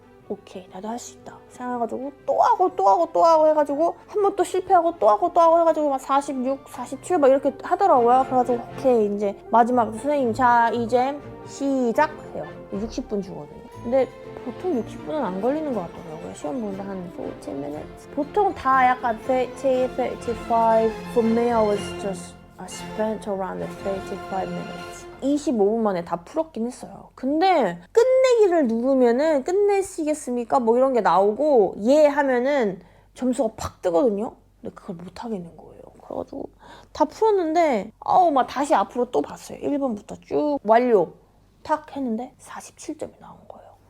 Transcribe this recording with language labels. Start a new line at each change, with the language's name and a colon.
Korean: 오케이, 나도 할 수 있다. 생각해가지고 또 하고 해가지고 한 번 또 실패하고 또 하고 해가지고 막 46, 47 막 이렇게 하더라고요. 그래가지고 오케이, 이제 마지막 선생님 자 이제 시작해요. 60분 주거든요. 근데 보통 60분은 안 걸리는 것 같더라고요. 시험 보는데 한 40 minutes. 보통 다 약간 30, 35.
English: For me, I spent around 35 minutes.
Korean: 25분 만에 다 풀었긴 했어요. 근데 끝내기를 누르면은 끝내시겠습니까? 뭐 이런 게 나오고 예 하면은 점수가 팍 뜨거든요. 근데 그걸 못 하겠는 거예요. 그래가지고 다 풀었는데 막 다시 앞으로 또 봤어요. 1번부터 쭉 완료 탁 했는데 47점이 나온 거예요.